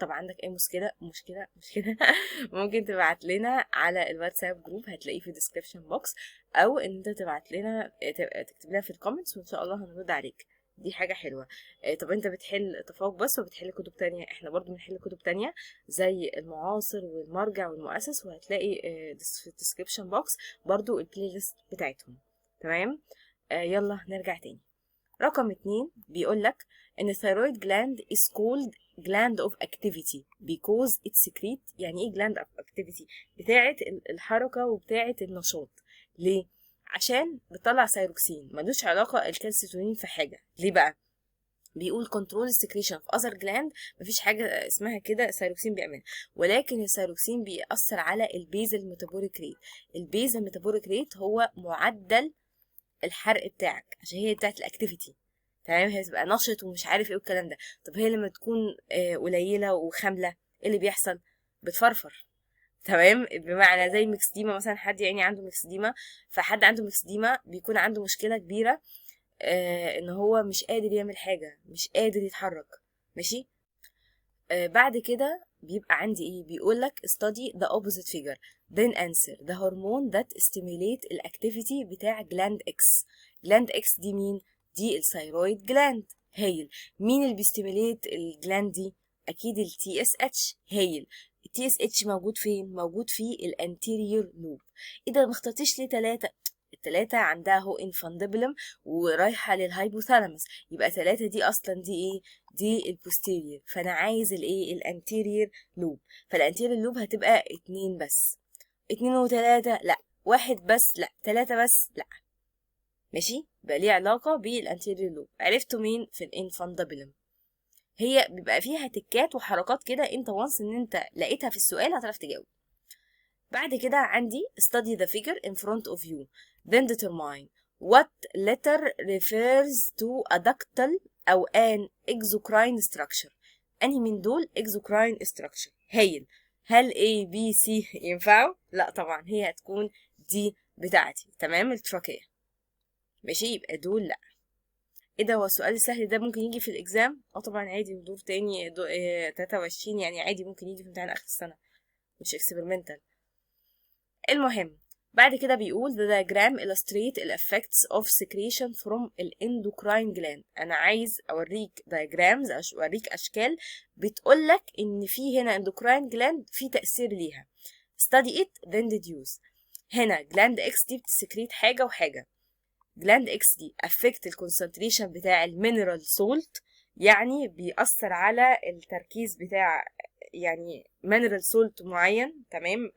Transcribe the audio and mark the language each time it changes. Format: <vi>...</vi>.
<ar>طبعا عندك اي مشكله ممكن تبعت لنا على الواتساب جروب هتلاقيه في الديسكريبشن بوكس، او ان انت تبعت لنا تكتب لنا في الكومنتس وان شاء الله هنرد عليك. دي حاجة حلوة. طب انت بتحل تفوق بس وبتحل كتب تانية؟ احنا برضو بنحل كتب تانية زي المعاصر والمرجع والمؤسس، وهتلاقي في الديسكريبشن بوكس برضو البلاي ليست بتاعتهم. تمام. يلا نرجع تاني. رقم 2 بيقولك ان</ar> <en>thyroid gland is called gland of activity because it secrete.</en> <ar>يعني ايه gland of activity؟ بتاعة الحركة وبتاعة النشاط. ليه؟ عشان بتطلع سيروكسين، ملوش علاقة الكالسيتونين في حاجة. ليه بقى؟ بيقول كنترول السكريشن في اذر جلاند، مفيش حاجه اسمها كده الثيروكسين بيعملها، ولكن الثيروكسين بيأثر على البيزل ميتابوليك ريت. البيزل ميتابوليك ريت هو معدل الحرق بتاعك، عشان هي بتاعت الاكتيفيتي. تمام. هي تبقى نشط ومش عارف ايه والكلام ده. طب هي لما تكون قليله وخامله، ايه اللي بيحصل؟ بتفرفر. تمام. بمعنى زي ميكسديما مثلا، حد يعني عنده ميكسديما، فحد عنده ميكسديما بيكون عنده مشكله كبيره، ان هو مش قادر يعمل حاجة، مش قادر يتحرك. ماشي. بعد كده بيبقى عندي ايه؟ بيقولك</ar> <en>study the opposite figure then answer the hormone that stimulate</en> <ar>الاكتيفيتي بتاع</ar> <en>gland X.</en> <ar>gland X دي مين؟ دي الثيرويد جلاند. هايل. مين اللي بيستيميليت الجلاند دي؟ اكيد ال TSH. هايل. ال TSH موجود فين؟ موجود في الانتيريور لوب. ايه ده، ما اخترتيش ليه 3؟ التلاتة عندها هو انفاندبلم ورايحة للهايبوثالاموس، يبقى 3 دي اصلا دي ايه؟ دي البوستيريور. فانا عايز الايه؟ الانتيريور لوب. فالانتيريور لوب هتبقى 2 بس. 2 و3 لا، 1 بس لا، 3 بس لا. ماشي. بقى ليه علاقة بالانتيريور لوب. عرفتوا مين في الانفاندبلم؟ هي بيبقى فيها تكات وحركات كده، انت وانس ان انت لقيتها في السؤال هتعرف تجاوب. بعد كده عندي</ar> <en>study the figure in front of you then determine what letter refers to a ductal</en> <ar>أو</ar> <en>an exocrine structure.</en> <ar>أنهي من دول exocrine structure؟ هايل. هل A B C ينفعوا؟ لا طبعا، هي هتكون دي بتاعتي. تمام. التراكية. ماشي، يبقى دول لا. ايه ده، هو السؤال السهل ده ممكن يجي في الاكزام؟ طبعا عادي. ودور تاني 23 يعني عادي ممكن يجي في امتحان اخر السنة، مش experimental. المهم بعد كده بيقول</ar> <en>the diagram illustrate the effects of secretion from الendocrine gland.</en> <ar>انا عايز اوريك diagrams، اوريك اشكال بتقولك ان في هنا endocrine gland في تأثير ليها.</ar> <en>study it then deduce.</en> <ar>هنا gland X دي بتسكريت حاجة وحاجة. gland X دي affect الكونسنتريشن بتاع المينرال سولت، يعني بيأثر على التركيز بتاع يعني mineral salt معين. تمام.</ar>